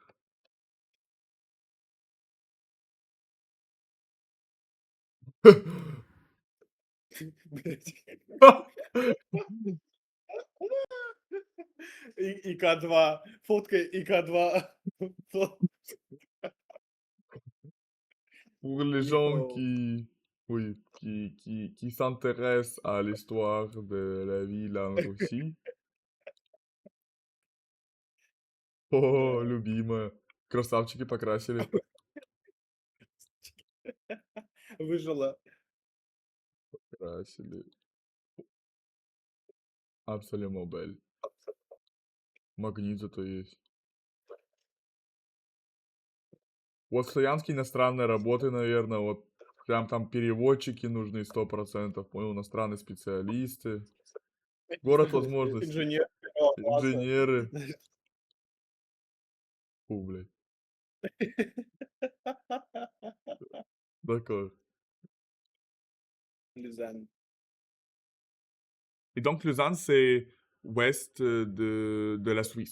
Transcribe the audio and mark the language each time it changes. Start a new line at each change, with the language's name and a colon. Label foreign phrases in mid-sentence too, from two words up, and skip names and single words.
French: IK2, fotke IK2. Pour les gens qui, oui, qui s'intéressent à l'histoire de la ville en Russie.
Russian: О, любимая. Красавчики покрасили. Выжила. Красили. Абсолютно бель. Магнит зато есть. Вот славянские иностранные работы, наверное, вот прям там переводчики нужны 100%, понял, иностранные специалисты. Город возможностей. Инженер первого класса. Инженеры. Фу, блядь.
French: D'accord. Lausanne. Et donc, Lausanne, c'est ouest de la Suisse.